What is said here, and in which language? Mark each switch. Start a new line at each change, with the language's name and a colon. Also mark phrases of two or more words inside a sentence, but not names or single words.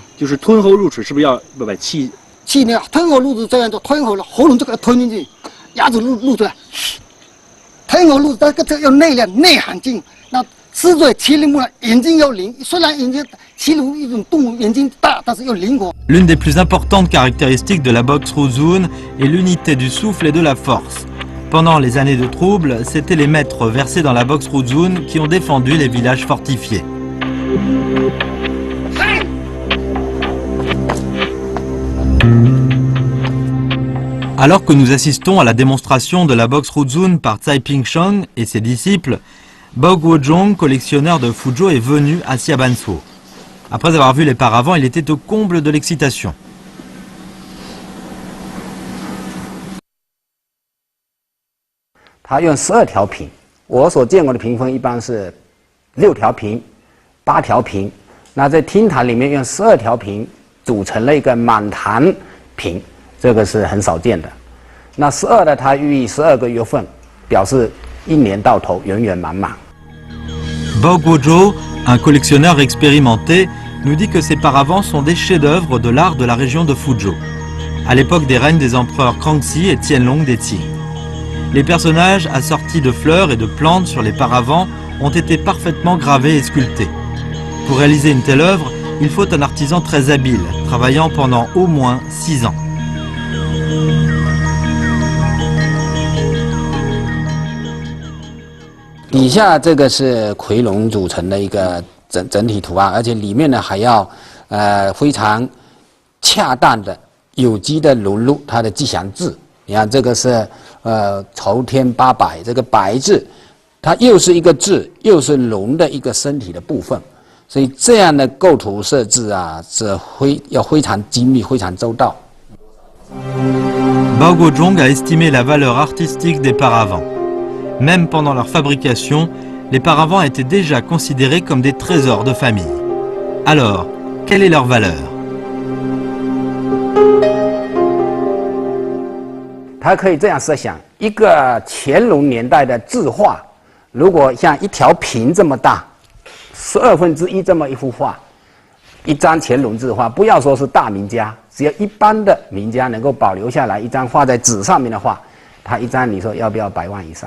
Chinese: 就是吞喉入齿，是不是要把气呢？吞喉入齿这样做，吞喉了，喉咙就给它吞进去，牙齿露出来，吞喉入齿，这要内量、内含劲。那狮嘴麒麟目呢，眼睛要灵，虽然眼睛麒麟一种动物眼睛大，但是要灵活。
French: L'une des plus importantes caractéristiques de la boxe Ruzun est l'unité du souffle et de la force. Pendant les années de troubles, c'étaient les maîtres versés dans la boxe Ruzun qui ont défendu les villages fortifiés. Alors que nous assistons à la démonstration de la boxe Ruzun par Tsai Ping-sheng et ses disciples, Bao Guozhong, collectionneur de Fuzhou, est venu à Xiabansuo. Après avoir vu les paravents, il était au comble de l'excitation.
Chinese: 他用12条品我所见过的屏风一般是6条屏、8条屏，那在厅堂里面用12条屏组成了一个满堂屏，这个是很少见的。那12的它寓意12个月份，表示一年到头圆圆满满。
French: Bao Guozhou, un collectionneur expérimenté, nous dit que ces paravents sont des chefs-d'œuvre de l'art de la région de Fuzhou, à l'époque des règnes des empereurs Kangxi et Qianlong des Qing. Les personnages assortis de fleurs et de plantes sur les paravents ont été parfaitement gravés et sculptés. Pour réaliser une telle œuvre, il faut un artisan très habile, travaillant pendant au moins 6 ans.
Chinese: 底下这个是夔龙组成的一个整体图案，而且里面呢还要非常恰当的有机的融入它的吉祥字。你看这个是酬天8百，这个白字，它又是一个字，又是龙的一个身体的部分，所以这样的构图设置啊是要非常精密、非常周到。
French: Bao Guozhou a estimé la valeur artistique des paravents. Même pendant leur fabrication, les paravents étaient déjà considérés comme des trésors de famille. Alors, quelle est leur valeur?
Chinese: 它可以这样设想：一个乾隆年代的字画，如果像一条屏这么大，1/12这么一幅画，一张乾隆字画，不要说是大名家，只要一般的名家能够保留下来一张画在纸上面的画，它一张你说要不要100万以上？